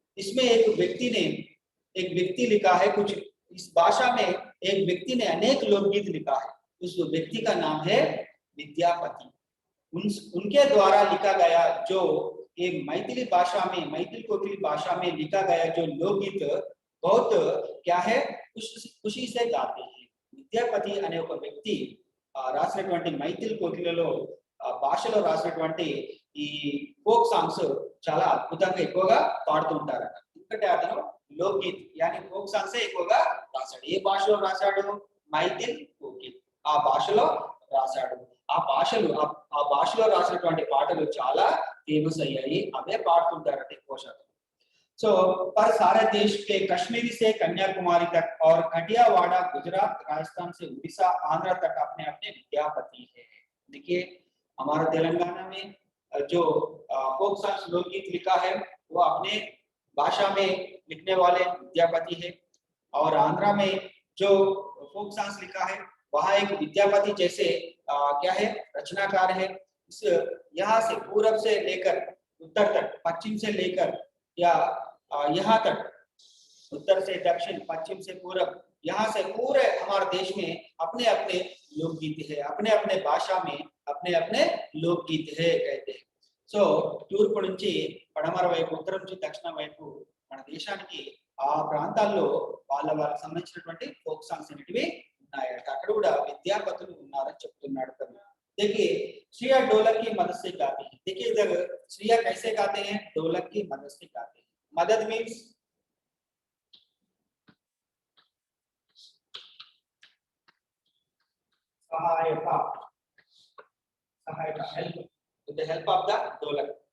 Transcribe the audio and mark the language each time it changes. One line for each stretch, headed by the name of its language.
Hindi: इसमें एक व्यक्ति लिखा है कुछ, इस भाषा में एक व्यक्ति ने अनेक लोकगीत लिखा है। उस व्यक्ति का नाम है विद्यापति। उनके द्वारा लिखा गया जो ये मैथिली भाषा में, मैथिल कोकिल भाषा में लिखा गया जो लोकगीत बहुत क्या है खुशी से गाते हैं।
Telugu: విద్యాపతి అనే ఒక వ్యక్తి రాసినటువంటి మైథిల్ కోకిలలో భాషలో రాసినటువంటి ఈ ఫోక్ సాంగ్స్ చాలా అద్భుతంగా ఎక్కువగా పాడుతుంటారట. ఎందుకంటే అతను లోక్గీత్ యాని ఫోక్ సాంగ్స్ ఎక్కువగా రాశాడు. ఏ భాషలో రాశాడు? మైథిల్ కోకిల్ ఆ భాషలో రాశాడు. ఆ భాషలో రాసినటువంటి పాటలు చాలా ఫేమస్ అయ్యాయి, అవే పాడుతుంటారట ఎక్కువ శాతం.
Hindi: सो पर सारे देश के कश्मीर से कन्याकुमारी तक और कटियावाड़ा, गुजरात, राजस्थान से उड़ीसा, आंध्र तक अपने अपने विद्यापति है। देखिए हमारा तेलंगाना में जो फोक सॉन्ग्स लोकगीत लिखा है वो अपने भाषा में लिखने वाले विद्यापति है, और आंध्रा में जो फोक सॉन्ग्स लिखा है वहाँ एक विद्यापति जैसे क्या है रचनाकार है। इस यहाँ से पूरब से लेकर उत्तर तक, पश्चिम से लेकर या यहाँ तक, उत्तर से दक्षिण, पश्चिम से पूरब, यहाँ से पूरे हमारे देश में अपने अपने लोकगीत है, अपने अपने भाषा में अपने अपने लोकगीत है कहते हैं।
Telugu: సో తూర్పు నుంచి పడమర వైపు, ఉత్తరం నుంచి దక్షిణ వైపు మన దేశానికి ఆ ప్రాంతాల్లో వాళ్ళకి సంబంధించినటువంటి ఫోక్ సాంగ్స్ అనేటివి ఉన్నాయట. అక్కడ కూడా విద్యాపతులు ఉన్నారని చెప్తున్నాడు.
Hindi: देखिए श्रिया ढोलक की मदद से गाते हैं। देखिए जब श्रिया कैसे गाते हैं? ढोलक की मदद से गाते हैं। मदद मीन्स सहायता, help,
English: With the help of the dholak.